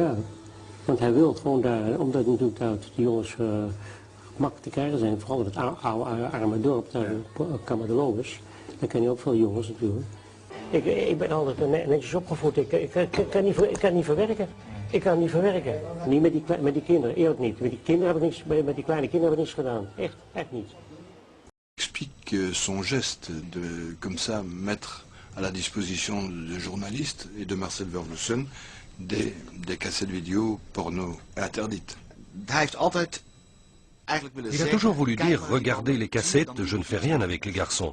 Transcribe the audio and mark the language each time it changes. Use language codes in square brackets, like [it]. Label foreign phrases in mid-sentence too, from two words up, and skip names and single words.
[nl] Ja, want hij wil gewoon daar, omdat natuurlijk daar de jongens makkelijk te krijgen zijn, vooral in het oude arme dorp, daar Camadelobes, daar ken je ook veel jongens natuurlijk. Ik ben altijd netjes opgevoed, ik kan niet verwerken. Ik kan niet verwerken. Niet met die kinderen, eerlijk niet. Met die kinderen heb ik niks, met die kleine kinderen heb ik niks gedaan. Echt niet. [fr] Explique son geste de, comme ça, mettre à la disposition de journalistes et de Marcel Vervloesen des cassettes vidéo porno interdites. Il a toujours voulu dire « Regardez les cassettes, je ne fais rien avec les garçons ».